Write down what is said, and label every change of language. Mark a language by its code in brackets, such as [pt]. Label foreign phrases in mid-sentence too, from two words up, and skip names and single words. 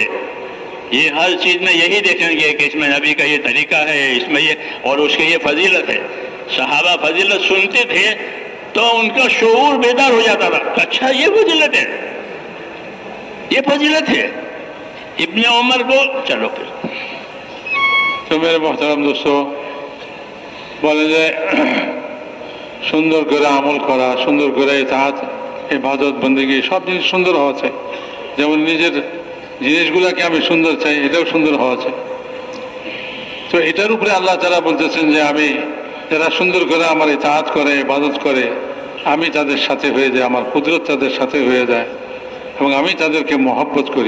[ur] یہ ہر چیز میں یہی دیکھیں گے کہ اس میں نبی کا یہ طریقہ ہے، اس میں یہ، اور اس کی یہ فضیلت ہے۔ صحابہ فضیلت سنتے تھے تو ان کا شعور بیدار ہو جاتا تھا، اچھا یہ فضیلت ہے، یہ فضیلت ہے۔ ابن عمر کو چلو پھر تو میرے محترم دوستو [bn] বলে যে সুন্দর করে আমল করা, সুন্দর করে ইতাআত, ইবাদত, বন্দেগী সব জিনিস সুন্দর হওয়া চাই। যেমন নিজের জিনিসগুলোকে আমি সুন্দর চাই, এটাও সুন্দর হওয়া চাই। তো এটার উপরে আল্লাহ তাআলা বলতেছেন যে আমি যারা সুন্দর করে আমার ইতাআত করে, ইবাদত করে, আমি তাদের সাথে হয়ে যাই, আমার কুদরত তাদের সাথে হয়ে যায় এবং আমি তাদেরকে মহব্বত করি।